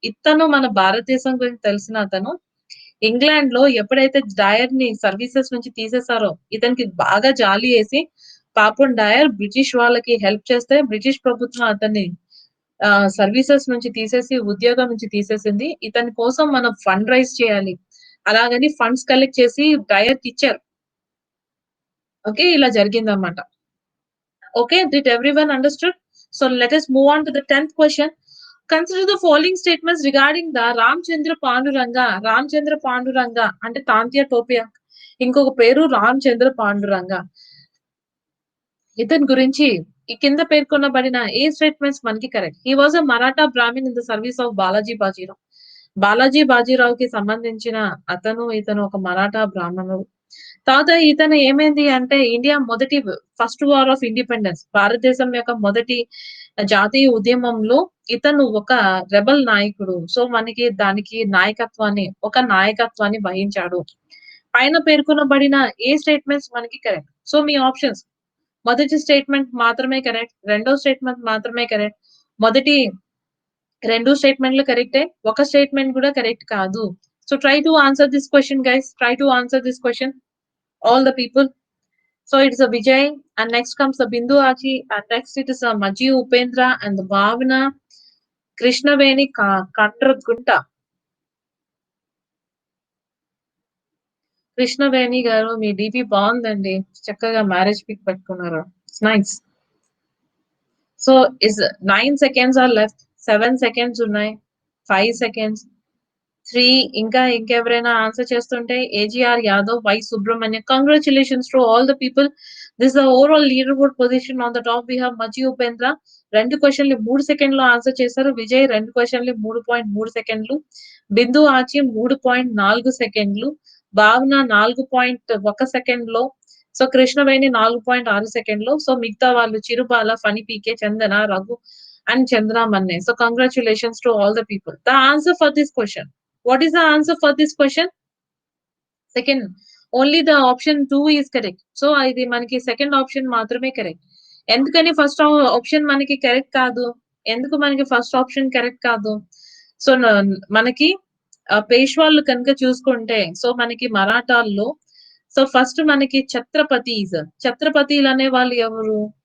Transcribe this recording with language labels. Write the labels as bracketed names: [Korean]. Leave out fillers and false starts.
[Telugu] ఇతను మన భారతదేశం గురించి తెలిసిన అతను ఇంగ్లాండ్‌లో ఎప్పుడైతే డయర్‌ని సర్వీసెస్ నుంచి తీసేసారో, ఇతనికి బాగా జాలి యేసి, పాపం డయర్ బ్రిటిష్ వాళ్ళకి హెల్ప్ చేస్తే, బ్రిటిష్ ప్రభుత్వం అతన్ని సర్వీసెస్ నుంచి తీసేసి, ఉద్యోగం నుంచి తీసేసింది. ఇతని కోసం మనం ఫండ్ రైజ్ చేయాలి. అలాగని ఫండ్స్ కలెక్ట్ చేసి డయర్‌కిచ్చారు. ఓకే. ఇలా జరిగిందన్నమాట. [English] Okay, did everyone understood? So let us move on to the 10th question. Consider the following statements regarding the Ramchandra Panduranga. [Telugu] Ramchandra Panduranga అంటే తాంత్య టోపియా. ఇంకొక పేరు రామచంద్ర పాండురంగ. ఇతని గురించి ఈ కింద పేర్కొనబడిన ఏ స్టేట్మెంట్స్ మనకి correct? [English] He was a Maratha Brahmin in the service of Balaji Bajirao. [Telugu] Balaji బాజీరావుకి సంబంధించిన ఇతను ఒక మరాఠా బ్రాహ్మణుడు. తర్వాత ఇతను ఏమైంది అంటే ఇండియా మొదటి ఫస్ట్ వార్ ఆఫ్ ఇండిపెండెన్స్, భారతదేశం యొక్క మొదటి జాతీయ ఉద్యమంలో ఇతను ఒక రెబెల్ నాయకుడు. సో మనకి దానికి నాయకత్వాన్ని వహించాడు. పైన పేర్కొనబడిన ఏ స్టేట్మెంట్స్ మనకి కరెక్ట్? సో మీ ఆప్షన్స్: మొదటి స్టేట్మెంట్ మాత్రమే కరెక్ట్, రెండో స్టేట్మెంట్ మాత్రమే కరెక్ట్, మొదటి 2 స్టేట్మెంట్‌లు కరెక్టే, ఒక స్టేట్మెంట్ కూడా కరెక్ట్ కాదు. [English] So try to answer this question guys. Try to answer this question, all the people. So it's a Vijay, and next comes the Bindu Achi, and next it is a Maji Upendra and the Bhavana Krishnaveni Kandragunta. [Telugu] Krishnaveni గారు మీ DP బాగుందండి. చక్కగా marriage pick పెట్టుకున్నారు. [English] It's nice. So is 9 seconds are left. [Telugu] 7 seconds ఉన్నాయి. [English] 5 seconds. [Telugu] 3 ఇంకా ఇంకెవరైనా answer చేస్తుంటే AGR Yadav, why Subrahmanyam. [English] Congratulations to all the people. This the overall leader board position. On the top we have [Telugu] మజీ Upendra. 2 క్వశ్చన్లు 3 సెకండ్‌లో answer చేశారు. విజయ్ 2 క్వశ్చన్లు 3.3 సెకండ్లు. బిందు ఆచి 3.4 సెకండ్లు. భావన 4.1 సెకండ్‌లో. సో కృష్ణవేణి 4.6 సెకండ్‌లో. సో మిగతా వాళ్ళు చిరుబాల, ఫణి పీకే, చందన, Raghu and Chandra Manne. [English] So congratulations to all the people. The answer for this question. What is the answer for this question? Second. Only the option 2 is correct. [Telugu] So ఇది మనకి సెకండ్ ఆప్షన్ మాత్రమే correct. ఎందుకని first option మనకి correct కాదు? ఎందుకు మనకి first option correct కాదు? So మనకి పేష్వాళ్ళు కనుక చూసుకుంటే, సో మనకి మరాఠాల్లో సో ఫస్ట్ మనకి ఛత్రపతిలు అనే వాళ్ళు ఎవరు?